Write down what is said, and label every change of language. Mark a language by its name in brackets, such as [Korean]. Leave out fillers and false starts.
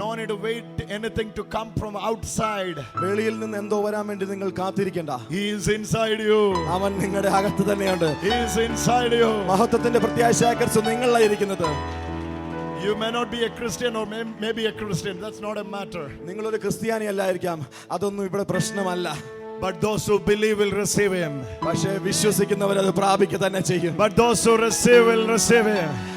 [English] No need to wait anything to come from outside. [Malayalam] വെളിയിൽ നിന്ന് എന്തോ വരാൻ വേണ്ടി നിങ്ങൾ കാത്തിരിക്കണ്ട. [English] He is inside you. [Malayalam] അവൻ നിങ്ങളുടെ അകത്ത് തന്നെയുണ്ട്. [English] He is inside you. [Malayalam] മഹത്വത്തിന്റെ പ്രത്യാശാകർഷ നിങ്ങളിലായിരിക്കുന്നത്. [English] You may not be a Christian or maybe a Christian. That's not a matter. [Malayalam] നിങ്ങളൊരു ക്രിസ്ത്യാനി അല്ലായിരിക്കാം, അതൊന്നും ഇവിടെ പ്രശ്നമല്ല. [English] But those who believe will receive Him. [Malayalam] പക്ഷേ വിശ്വസിക്കുന്നവർ അത് പ്രാപിക്കുക തന്നെ ചെയ്യും. [English] But those who receive will receive Him.